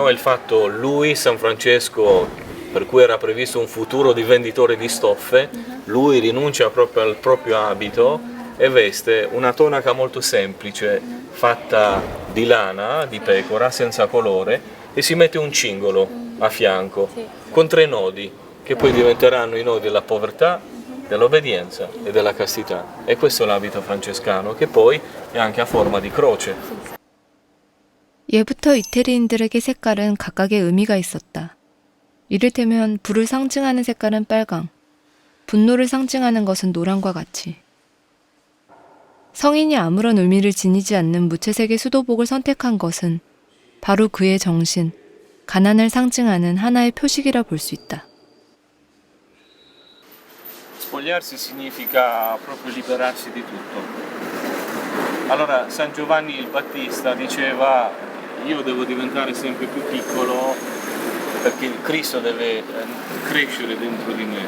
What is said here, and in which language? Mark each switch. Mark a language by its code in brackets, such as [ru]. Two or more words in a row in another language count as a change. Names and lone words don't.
[it] Il fatto lui, San Francesco, per cui era previsto un futuro di venditore di stoffe, lui rinuncia proprio al proprio abito e veste una tonaca molto semplice, fatta di lana, di pecora, senza colore, e si mette un cingolo a fianco, con 3 nodi, che poi diventeranno i nodi della povertà, dell'obbedienza e della castità. E questo è l'abito francescano, che poi è anche a forma di croce. [ko] 예부터 이태리인들에게 색깔은 각각의 의미가 있었다. 이를테면 불을 상징하는 색깔은 빨강, 분노를 상징하는 것은 노랑과 같이. 성인이 아무런 의미를 지니지 않는 무채색의 수도복을 선택한 것은 바로 그의 정신, 가난을 상징하는 하나의 표식이라 볼 수 있다. [it] Spogliarsi significa proprio liberarsi di tutto. Allora San Giovanni il Battista diceva: io devo diventare sempre più piccolo perché il Cristo deve crescere dentro di me.